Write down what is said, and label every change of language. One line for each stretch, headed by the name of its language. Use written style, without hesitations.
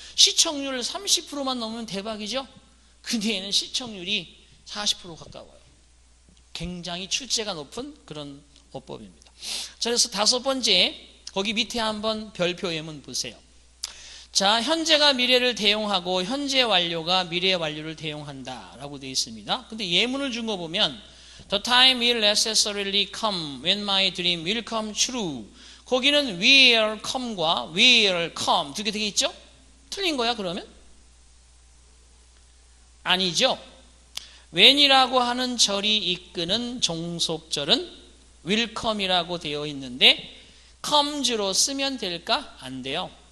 Korean: 시청률 30%만 넘으면 대박이죠. 근데 얘는 시청률이 40% 가까워요. 굉장히 출제가 높은 그런 어법입니다. 자, 그래서 다섯 번째 거기 밑에 한번 별표 예문 보세요. 자, 현재가 미래를 대용하고 현재 완료가 미래 완료를 대용한다 라고 되어 있습니다. 근데 예문을 준 거 보면
English: The time will necessarily come when my dream will come true.
Korean: 거기는 will come과 will come 두 개 되게 있죠? 틀린 거야 그러면? 아니죠. when이라고 하는 절이 이끄는 종속절은 will come이라고 되어 있는데 comes로 쓰면 될까? 안 돼요.